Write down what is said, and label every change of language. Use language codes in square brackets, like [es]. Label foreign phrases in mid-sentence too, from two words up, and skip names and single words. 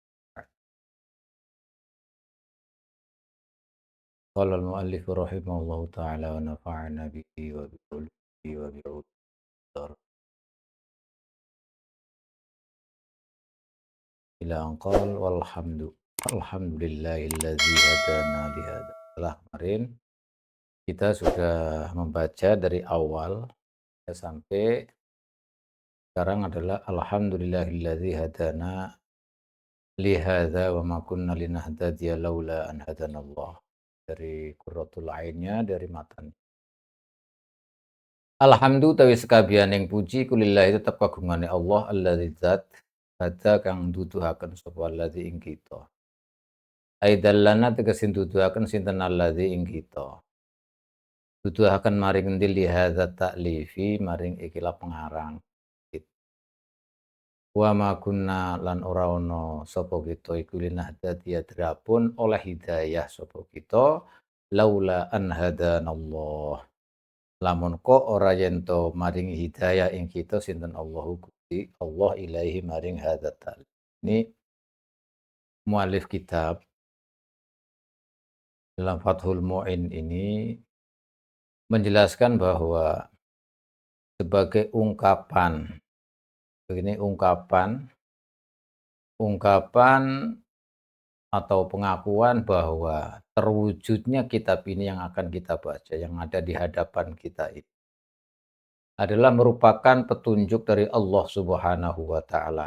[ar] قال المؤلف رحمه الله تعالى ونفعنا به وبعلومه وبدار إلى أن قال الحمد لله الذي هدانا لهذا. [id] Setelah kemarin kita sudah membaca dari awal ya, sampai sekarang adalah [ar] الحمد لله الذي هدانا لهذا وما كنا لنهتدي لولا أن هدانا الله. [id] Dari Qurratul Ainnya, dari matan. [jv] Alhamdu tawi sekabianing puji kulillahi tetep kagungane Allah alladzi zat hada kang duduhaken sapa alladzi ing kita. Aidallana tegesin duduhaken sinten alladzi ing kita. Duduhaken maring endi [ar] لهذا تأليفي [jv] maring ikilah pengarang. [ar] وما كنا [jv] lan ora ana sapa kita iku linahtadiya drapun oleh hidayah sapa kita [ar] لولا أن هدانا الله. [jv] Lamun kok ora yen to maringi hidayah ing kita sinten Allahu Gusti Allah ilaihi maring hadza ta'ala. [id] Ini mualif kitab dalam Fathul Mu'in ini menjelaskan bahwa sebagai ungkapan, begini ungkapan atau pengakuan bahwa terwujudnya kitab ini yang akan kita baca, yang ada di hadapan kita ini adalah merupakan petunjuk dari Allah [ar] سبحانه وتعالى.